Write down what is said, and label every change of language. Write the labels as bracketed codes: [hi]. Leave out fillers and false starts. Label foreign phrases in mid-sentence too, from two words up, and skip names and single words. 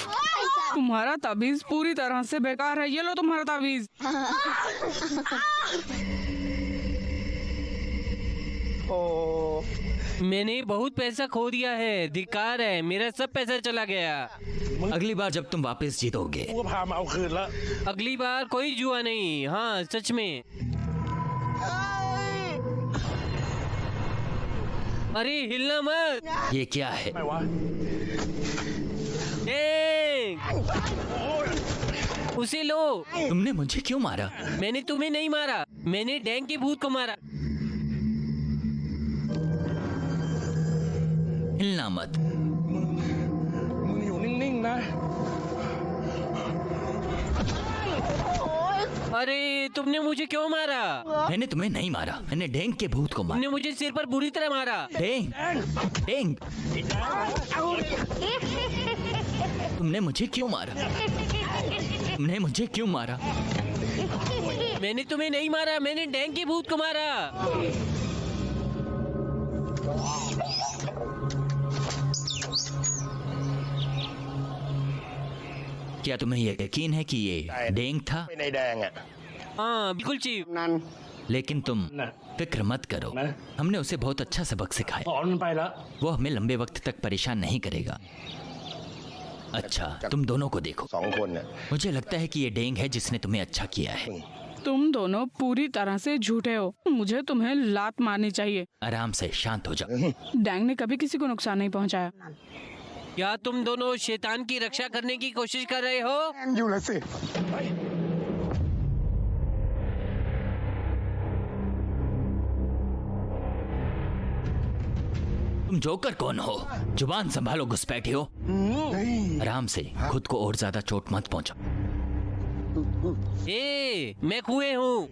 [hi] तुम्हारा ताबीज पूरी तरह से बेकार है। ये लो तुम्हारा ताबीज। โอ้ मैंने बहुत पैसा खो दिया है। धिक्कार है, मेरा सब पैसा चला गया। अगली बार जब तुम वापस जीतोगे, [th] กูก็พามาเอาคืนแล้ว [hi] अगली बार कोई जुआ नहीं। हाँ, सच में। अरे हिलना मत। ये क्या है? [th] ไม่วะ [hi] डैंग, उसे लो। तुमने मुझे क्यों मारा? मैंने तुम्हें नहीं मारा, मैंने डैंग के भूत को मारा। हिलना मत। [th] มึงอยู่นิ่งๆนะ [hi] अरे तुमने मुझे क्यों मारा? मैंने तुम्हें नहीं मारा, मैंने डेंग के भूत को मारा। तुमने मुझे सिर पर बुरी तरह मारा। डेंग, डेंग, तुमने मुझे क्यों मारा? तुमने मुझे क्यों मारा? मैंने तुम्हें नहीं मारा, मैंने डैंग के भूत को मारा। क्या तुम्हें यह यकीन है कि ये डेंग था? [th] ไปในแดงอ่ะ [hi] हाँ बिल्कुल चीफ। [th] นั้น [hi] लेकिन तुम फिक्र मत करो, हमने उसे बहुत अच्छा सबक [th] ส [hi] सिखाया। [th] อนมันไปแล้ว [hi] वो हमें लंबे वक्त तक परेशान नहीं करेगा। अच्छा, तुम दोनों को देखो। [th] สองคนเนี่ย [hi] मुझे लगता है कि ये डेंग है जिसने तुम्हें अच्छा किया है। तुम दोनों पूरी तरह से झूठे हो। मुझे तुम्हें लात मारनी चाहिए। आराम से शांत हो जाओ। डैंग ने कभी किसी को नुकसान नहीं पहुंचाया। क्या तुम दोनों शैतान की रक्षा करने की कोशिश कर रहे हो? [th] แอนอยู่ละสิ [hi] तुम जोकर कौन हो? जुबान संभालो घुसपैठियो। เฮ้ย आराम से, खुद को और ज्यादा चोट मत पहुंचाओ। ए, मैं कुएं हूँ।